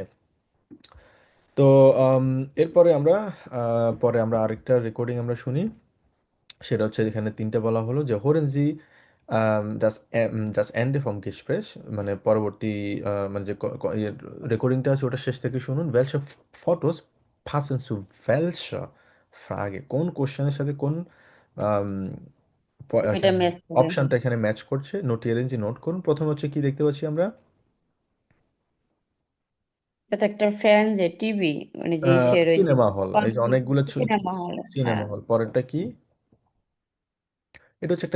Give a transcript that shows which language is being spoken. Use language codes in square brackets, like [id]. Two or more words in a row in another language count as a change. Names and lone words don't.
[bn] তো আম, এরপরে আমরা পরে আমরা আরেকটা রেকর্ডিং আমরা শুনি, সেটা হচ্ছে এখানে তিনটে বলা হলো যে [de] Hören Sie das Ende vom Gespräch, [bn] মানে পরবর্তী মানে যে রেকর্ডিংটা আছে ওটা শেষ থেকে শুনুন। [de] welche Fotos passen zu welcher Frage, [bn] কোন কোশ্চেনের সাথে কোন এটা এখানে ম্যাচ করে। অপশনটা এখানে ম্যাচ করছে। [de] Notieren Sie [bn] নোট করুন। প্রথম হচ্ছে কি দেখতে পাচ্ছি আমরা? এটা তো একটা ফ্যান যে টিভি, মানে যে সে রয়েছে সিনেমা হল, এই যে অনেকগুলো সিনেমা হল। সিনেমা হ্যাঁ, হল। পরেরটা কি? এটা হচ্ছে একটা